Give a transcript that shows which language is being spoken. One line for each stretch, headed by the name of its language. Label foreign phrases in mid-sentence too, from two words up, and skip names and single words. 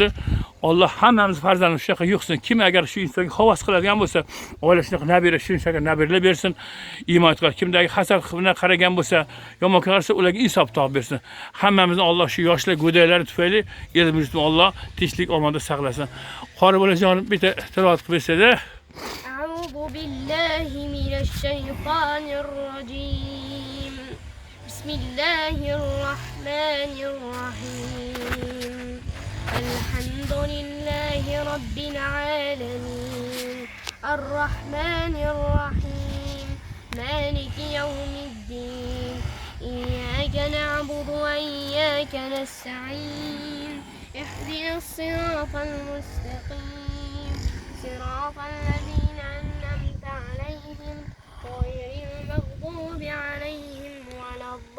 Uzbek: Alloh hammamiz farzandimiz shunaqa yo'qsin. Kim agar shu insonga havas qiladigan bo'lsa, oila shunaqa nabira, shuncha nabirlar bersin. Iymon qilib, kimdagi hasad qilib qaragan bo'lsa, yomon qarasa ularga insof topib bersin. Hammamizni Alloh shu yoshlar go'daylari tufayli elimizni Alloh tinchlik omonda saqlasin. Qori bolajonim bitta tilovat qilib bersa-da.
Arabic: أعوذ بالله من الشيطان الرجيم بسم الله الرحمن الرحيم الحمد لله رب العالمين الرحمن الرحيم مالك يوم الدين إياك نعبد وإياك نستعين اهدنا الصراط المستقيم صراط الذين أنعمت عليهم غير المغضوب عليهم ولا